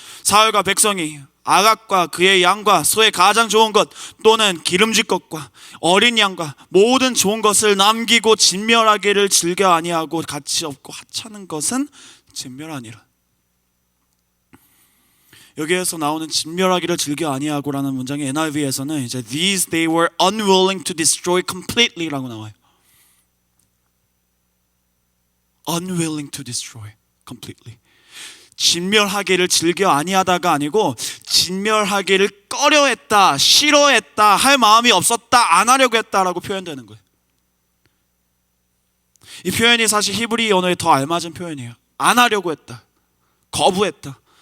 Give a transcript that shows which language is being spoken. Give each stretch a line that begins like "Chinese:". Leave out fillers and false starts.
Korean: 사울과 백성이 아각과 그의 양과 소의 가장 좋은 것 또는 기름질 것과 어린 양과 모든 좋은 것을 남기고 진멸하기를 즐겨 아니하고 가치 없고 하찮은 것은 진멸하니라. 여기에서 나오는 진멸하기를 즐겨 아니하고라는 문장의 NIV에서는 이제
English: these they were unwilling to destroy completely
Korean: 라고 나와요.
English: unwilling to destroy completely.
Korean: 진멸하기를 즐겨 아니하다가 아니고 진멸하기를 꺼려했다, 싫어했다, 할 마음이 없었다, 안 하려고 했다라고 표현되는 거예요. 이 표현이 사실 히브리 언어에 더 알맞은 표현이에요. 안 하려고 했다, 거부했다.